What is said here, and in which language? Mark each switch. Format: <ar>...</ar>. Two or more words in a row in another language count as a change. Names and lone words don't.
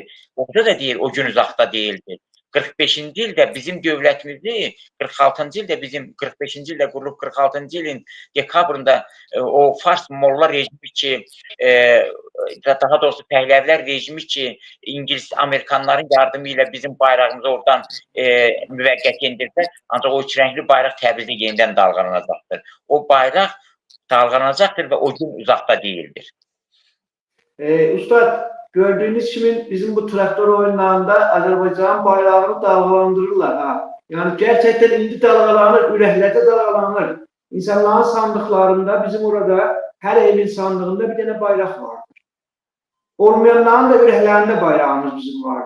<az>Orada da deyir, o gün uzaqda deyildir. 45-ci ildə bizim dövlətimizi, 46-cı ildə bizim 45-ci ildə qurulub 46-cı ilin dekabrında o Fars Molla rejimi ki, daha doğrusu Pəhləvilər rejimi ki, İngiliz, Amerikanların yardımı ilə bizim bayrağımızı oradan müvəqqəti indirsə, ancaq o üç rəngli bayraq Təbrizdə yenidən dalğalanacaqdır. O bayraq dalğalanacaqdır və o gün uzaqda deyildir. Ustad,</az> <tr>gördüğünüz gibi bizim bu traktör oyunlarında Azerbaycan bayrağını dalgalandırırlar. Ha. Yani gerçekten indi dalgalanır, yüreklerde dalgalanır. İnsanların sandıklarında bizim orada her evin sandığında bir tane bayrak vardır. Olmayanların da yüreklerinde bayrağımız bizim vardır.</tr>